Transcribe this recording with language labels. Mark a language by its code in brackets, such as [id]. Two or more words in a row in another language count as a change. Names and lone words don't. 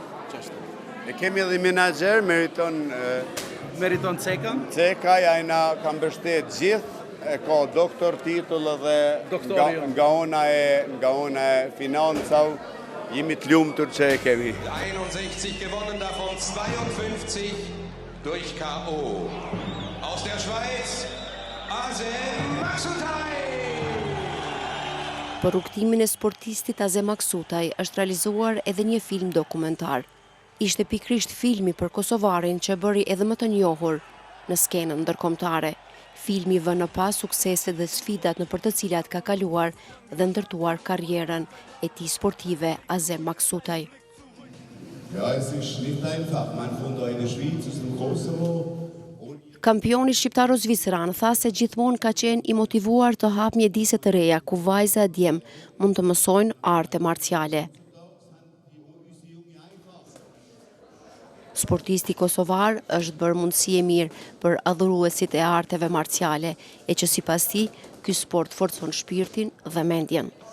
[sq] Qashtu. E kemi edhe menaxher, Meriton Ceka. Ceka, ajna ka mbështet gjithë, e ka doktor titull edhe nga ona e financave. Jemi të lumtur që e kemi. [de] 61 gewonnen, davon 52 durch K.O. Aus der Schweiz, Azem Aksutaj! [sq] Për rrugtimin e sportistit Azem Aksutaj është realizuar edhe një film dokumentar. Ishte pikrisht filmi për kosovarin që bëri edhe më të njohur në skenën ndërkombëtare. Filmi vë në pas sukseset dhe sfidat në për të cilat ka kaluar dhe ndërtuar karrierën e tij sportive Azem Aksutaj. [de] Ja, es ist nicht einfach. Man von der Schweiz aus dem Kosovo. [sq] Kampioni shqiptaro-zvicran tha se gjithmonë ka qenë i motivuar të hap mjedise të reja ku vajza e djem mund të mësojnë arte marciale. Sportisti kosovar është bërë mundësi e mirë për adhuruesit e arteve marciale, e që sipas tij, ky sport forcon shpirtin dhe mendjen.